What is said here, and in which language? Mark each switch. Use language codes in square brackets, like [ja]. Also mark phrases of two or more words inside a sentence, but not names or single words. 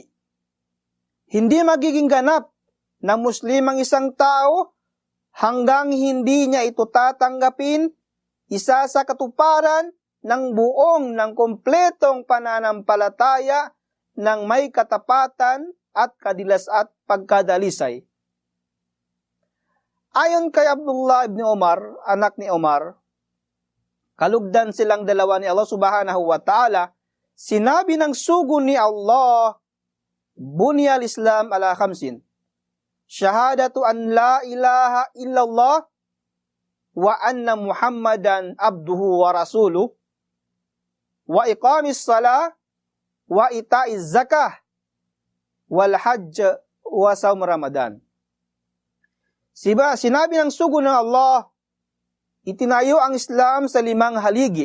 [tl] Hindi magiging ganap na Muslim ang isang tao hanggang hindi niya ito tatanggapin isa sa katuparan ng kompletong pananampalataya ng may katapatan at kadilas at pagkadalisay. Ayon kay Abdullah ibn Umar, anak ni Umar, kalugdan silang dalawa ni Allah [ar] سبحانه وتعالى, [tl] sinabi ng sugo ni Allah, [ar] بني الإسلام على [tl] 5. [ar] شهادة أن لا إله إلا الله وأن محمدا عبده ورسوله وإقام الصلاة وإيتاء الزكاة والحج وصوم رمضان. [tl] Sinabi ng sugo ng Allah, itinayo ang Islam sa 5 haligi.